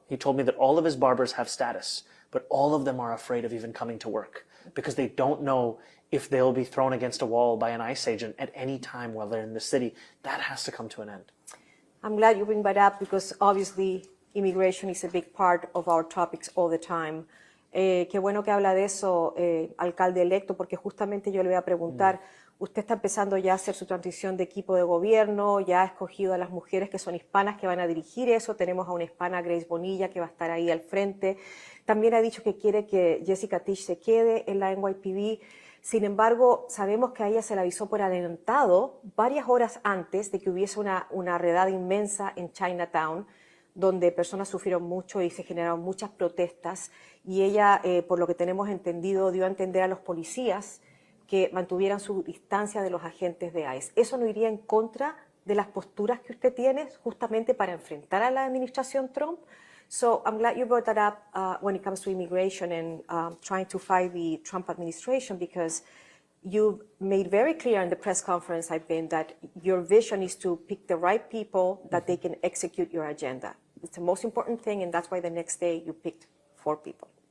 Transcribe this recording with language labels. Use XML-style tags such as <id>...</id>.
<en>He told me that all of his barbers have status, but all of them are afraid of even coming to work because they don't know if they'll be thrown against a wall by an ICE agent at any time while they're in the city. That has to come to an end. I'm glad you bring that up because obviously immigration is a big part of our topics all the time.</en> <es>Qué bueno que habla de eso, alcalde electo, porque justamente yo le voy a preguntar, usted está empezando ya a hacer su transición de equipo de gobierno, ya ha escogido a las mujeres que son hispanas que van a dirigir eso, tenemos a una hispana, Grace Bonilla, que va a estar ahí al frente. También ha dicho que quiere que Jessica Tisch se quede en la NYPD. Sin embargo, sabemos que a ella se le avisó por adelantado varias horas antes de que hubiese una redada inmensa en Chinatown, donde personas sufrieron mucho y se generaron muchas protestas. Y ella, por lo que tenemos entendido, dio a entender a los policías que mantuvieran su distancia de los agentes de ICE. ¿Eso no iría en contra de las posturas que usted tiene justamente para enfrentar a la administración Trump?</es> <en>So I'm glad you brought that up when it comes to immigration and trying to fight the Trump administration, because you made very clear in the press conference I've been that your vision is to pick the right people that they can execute your agenda. It's the most important thing, and that's why the next day you picked 4 people.</en>